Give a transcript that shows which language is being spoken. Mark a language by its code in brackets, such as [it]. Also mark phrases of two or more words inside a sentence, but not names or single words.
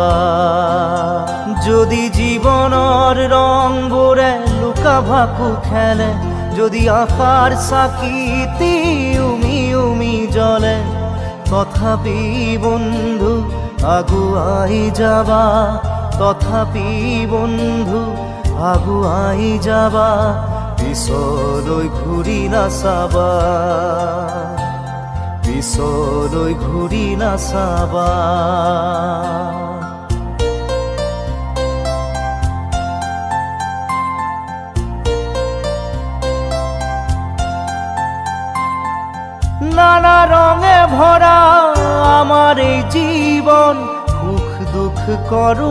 [as] যদি জীৱনৰ ৰংবোৰে লুকা ভাকু খেলে, যদি আশাৰ চাকিটি উমি উমি জ্বলে, তথাপি বন্ধু আগুৱাই যাবা, তথাপি বন্ধু আগুৱাই যাবা, পিছলৈ ঘূৰি নাচাবা, পিছলৈ ঘূৰি নাচাবা। [bn] নানা রঙে ভরা আমার এই জীবন, সুখ দুঃখ করু